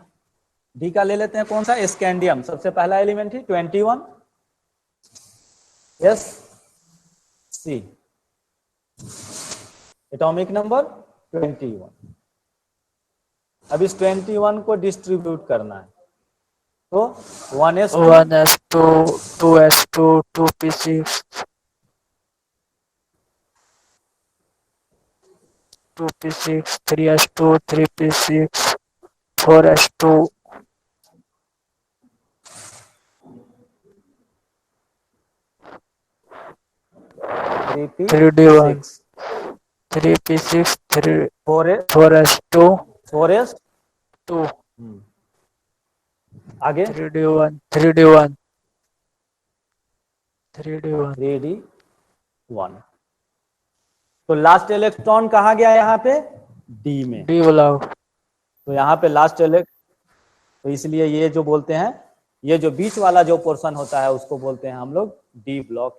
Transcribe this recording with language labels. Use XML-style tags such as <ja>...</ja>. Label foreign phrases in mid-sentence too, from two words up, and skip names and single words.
<hi>डी का ले लेते हैं कौन सा, स्कैंडियम, सबसे पहला एलिमेंट ही 21 एस सी,</hi> <en>atomic number</en> <hi>21। अब इस 21 को डिस्ट्रीब्यूट करना है, तो 1s2</hi> <en>1s2 2s2 2p6 2p6 3s2 3p6 4s2 3d1 3p6 3p6 4s 4s2 4s2 आगे 3d1 3d1 3d1 3d1।</en> <hi>तो लास्ट इलेक्ट्रॉन कहाँ गया, यहाँ पे डी में,</hi> <en>d block</en> <hi>तो यहाँ पे लास्ट तो इसलिए ये जो बोलते हैं, ये जो बीच वाला जो पोर्शन होता है उसको बोलते हैं हम लोग</hi> <en>d block.</en>